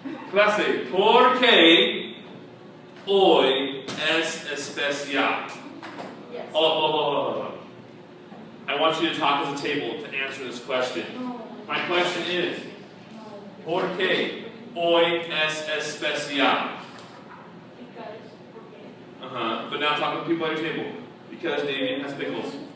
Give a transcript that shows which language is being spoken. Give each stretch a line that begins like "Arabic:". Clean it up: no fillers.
Spanish: Clase, ¿por qué hoy es especial?
English: Yes. Oh. I want you to talk as a table to answer this question. No. My question is,
Spanish: ¿por qué hoy es especial?
English: Because. But now talk to people at your table. Because Damien has pickles.